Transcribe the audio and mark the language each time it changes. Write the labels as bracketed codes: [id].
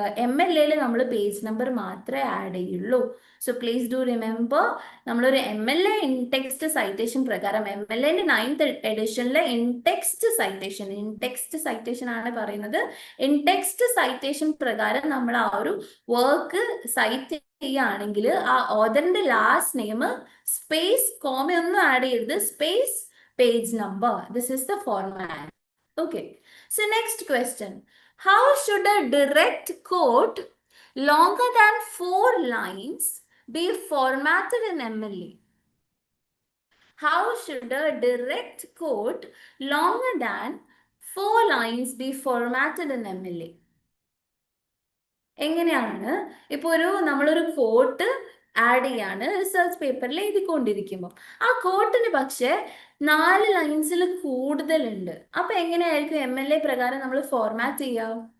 [ml] MLA നമ്മൾ page number മാത്രമേ add ചെയ്യുള്ളൂ. [en] so please do remember, [ml] നമ്മളൊരു MLA ഇൻ ടെക്സ്റ്റ് സൈറ്റേഷൻ പ്രകാരം MLA 9th എഡിഷനിലെ in text citation ആണ് പറയുന്നത്. ഇൻ ടെക്സ്റ്റ് സൈറ്റേഷൻ പ്രകാരം നമ്മൾ ആ ഒരു വർക്ക് സൈറ്റ് ചെയ്യുകയാണെങ്കിൽ ആ ഓതറിന്റെ ലാസ്റ്റ് നെയിം സ്പേസ് കോമ ഒന്നും ആഡ് ചെയ്യരുത്, space page number. [en] This is the format. Okay. So next question. How should a direct quote longer than 4 lines be formatted in MLA? How should a direct quote longer than four lines be formatted in MLA? [ml] എങ്ങനെയാണ് ഇപ്പൊ നമ്മളൊരു coat add ചെയ്യാണ് research പേപ്പറിൽ എഴുതിക്കൊണ്ടിരിക്കുമ്പോൾ ആ കോട്ടിന് പക്ഷെ 4 ലൈൻസിൽ കൂടുതലുണ്ട്. അപ്പൊ എങ്ങനെയായിരിക്കും MLA പ്രകാരം നമ്മൾ ഫോർമാറ്റ് ചെയ്യുക?